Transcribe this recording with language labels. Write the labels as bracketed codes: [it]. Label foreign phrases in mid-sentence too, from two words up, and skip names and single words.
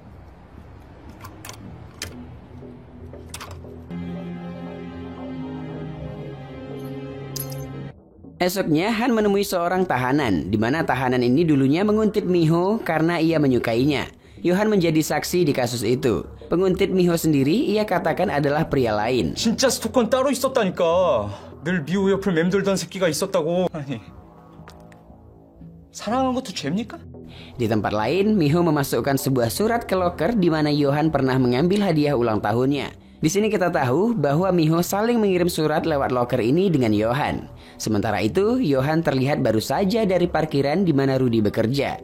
[id] Esoknya, Han menemui seorang tahanan, di mana tahanan ini dulunya menguntit Miho karena ia menyukainya. Yohan menjadi saksi di kasus itu. Penguntit Miho sendiri ia katakan adalah pria lain. [ko] 진짜 스토커는 따로 있었다니까. 늘 미호 옆을 맴돌던 새끼가 있었다고. 아니, 사랑한 것도 죄입니까? [id] Di tempat lain, Miho memasukkan sebuah surat ke loker di mana Yohan pernah mengambil hadiah ulang tahunnya. Di sini kita tahu bahwa Miho saling mengirim surat lewat loker ini dengan Yohan. Sementara itu, Yohan terlihat baru saja dari parkiran di mana Rudy bekerja.